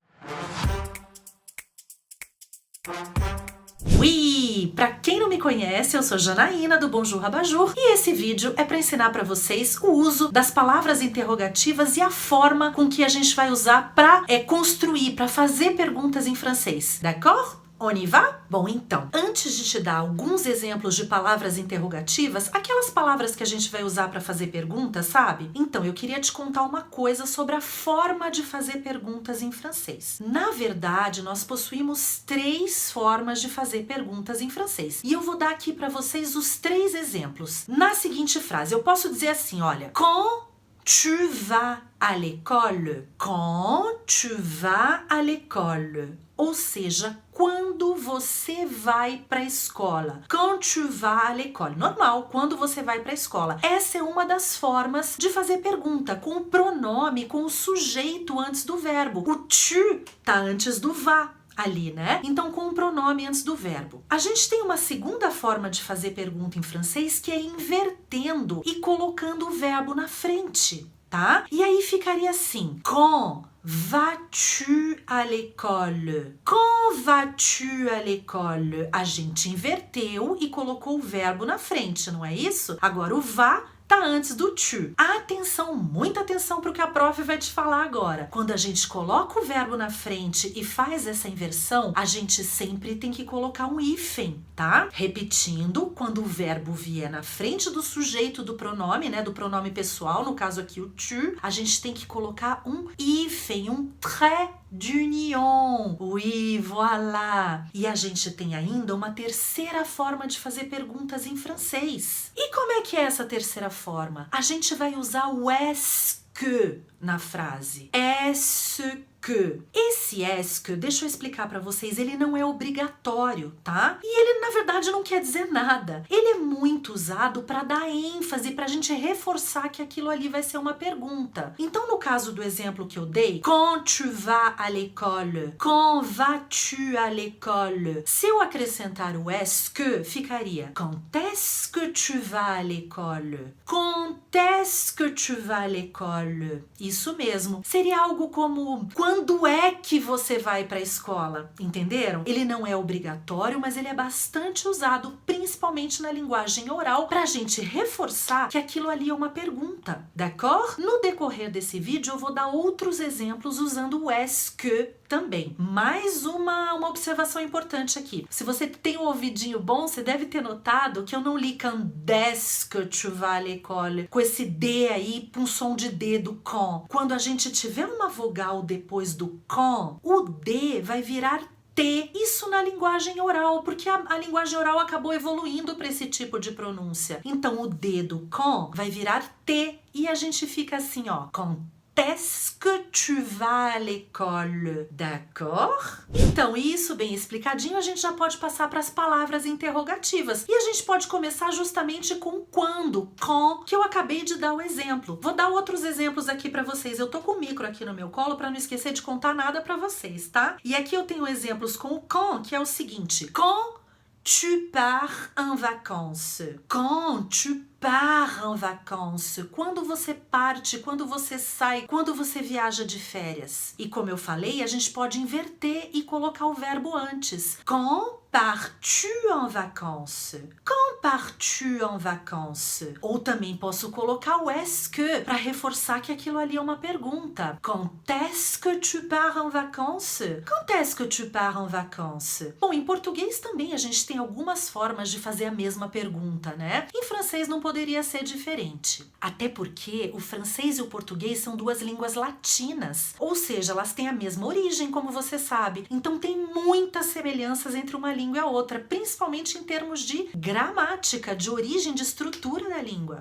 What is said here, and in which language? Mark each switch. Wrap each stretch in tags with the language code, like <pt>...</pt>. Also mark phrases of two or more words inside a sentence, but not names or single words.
<pt>Ui! Pra quem não me conhece, eu sou Janaína do Bonjour Abajur e esse vídeo é para ensinar para vocês o uso das palavras interrogativas e a forma com que a gente vai usar para construir, para fazer perguntas em francês.</pt> <fr>D'accord? On y va?</fr> <pt>Bom, então, antes de te dar alguns exemplos de palavras interrogativas, aquelas palavras que a gente vai usar para fazer perguntas, sabe? Então, eu queria te contar uma coisa sobre a forma de fazer perguntas em francês. Na verdade, nós possuímos 3 formas de fazer perguntas em francês. E eu vou dar aqui para vocês os 3 exemplos. Na seguinte frase, eu posso dizer assim, olha,</pt> <fr>quand tu vas à l'école? Quand tu vas à l'école?</fr> <pt>Ou seja, quando você vai para a escola.</pt> <fr>Quand tu vas à l'école.</fr> <pt>Normal, quando você vai para a escola. Essa é uma das formas de fazer pergunta, com o pronome, com o sujeito antes do verbo. O tu tá antes do va ali, né? Então, com o pronome antes do verbo. A gente tem uma segunda forma de fazer pergunta em francês, que é invertendo e colocando o verbo na frente, tá? E aí ficaria assim,</pt> <fr>quand vas-tu à l'école? Quand vas-tu à l'école?</fr> <pt>A gente inverteu e colocou o verbo na frente, não é isso? Agora o va tá antes do tu. Atenção, muita atenção para o que a prof vai te falar agora. Quando a gente coloca o verbo na frente e faz essa inversão, a gente sempre tem que colocar um hífen, tá? Repetindo, quando o verbo vier na frente do sujeito do pronome, né, do pronome pessoal, no caso aqui o tu, a gente tem que colocar um hífen,</pt> <fr>um trait d'union. Oui, voilà.</fr> <pt>E a gente tem ainda uma terceira forma de fazer perguntas em francês. E como é que é essa terceira forma? A gente vai usar o</pt> <fr>est-ce que</fr> <pt>na frase.</pt> <fr>Est-ce que.</fr> <pt>Esse</pt> <fr>est-ce que,</fr> <pt>deixa eu explicar para vocês, ele não é obrigatório, tá? E ele, na verdade, não quer dizer nada. Ele é muito usado para dar ênfase, pra gente reforçar que aquilo ali vai ser uma pergunta. Então, no caso do exemplo que eu dei,</pt> <fr>quand tu vas à l'école, quand vas-tu à l'école?</fr> <pt>Se eu acrescentar o</pt> <fr>est-ce que,</fr> <pt>ficaria</pt> <fr>quand est-ce que tu vas à l'école? Quand est-ce que tu vas à l'école?</fr> <pt>Isso mesmo. Seria algo como quando é que você vai para a escola? Entenderam? Ele não é obrigatório, mas ele é bastante usado, principalmente na linguagem oral, para a gente reforçar que aquilo ali é uma pergunta.</pt> <fr>D'accord?</fr> <pt>No decorrer desse vídeo, eu vou dar outros exemplos usando o</pt> <fr>est-ce que</fr> <pt>também. Mais uma observação importante aqui. Se você tem um ouvidinho bom, você deve ter notado que eu não li</pt> <fr>quand est-ce que tu vas à l'école</fr> <pt>com esse D aí, com som de D do quand. Quando a gente tiver uma vogal depois do quand, o D vai virar T, isso na linguagem oral, porque a linguagem oral acabou evoluindo para esse tipo de pronúncia. Então o D do quand vai virar T e a gente fica assim, ó,</pt> <fr>quand est-ce que tu vas à l'école? D'accord?</fr> <pt>Então, isso bem explicadinho, a gente já pode passar para as palavras interrogativas. E a gente pode começar justamente com quando, quand, que eu acabei de dar o exemplo. Vou dar outros exemplos aqui para vocês. Eu tô com o micro aqui no meu colo para não esquecer de contar nada para vocês, tá? E aqui eu tenho exemplos com o quand, que é o seguinte.</pt> <fr>Quand tu pars en vacances? Quand tu pars en vacances?</fr> <pt>Quando você parte, quando você sai, quando você viaja de férias. E como eu falei, a gente pode inverter e colocar o verbo antes.</pt> <fr>Quand pars-tu en vacances? Quand pars-tu en vacances?</fr> <pt>Ou também posso colocar o</pt> <fr>est-ce que</fr> <pt>para reforçar que aquilo ali é uma pergunta.</pt> <fr>Quand est-ce que tu pars en vacances? Quand est-ce que tu pars en vacances?</fr> <pt>Bom, em português também a gente tem algumas formas de fazer a mesma pergunta, né? Em francês não podemos poderia ser diferente. Até porque o francês e o português são duas línguas latinas, ou seja, elas têm a mesma origem, como você sabe. Então tem muitas semelhanças entre uma língua e a outra, principalmente em termos de gramática, de origem, de estrutura da língua.</pt>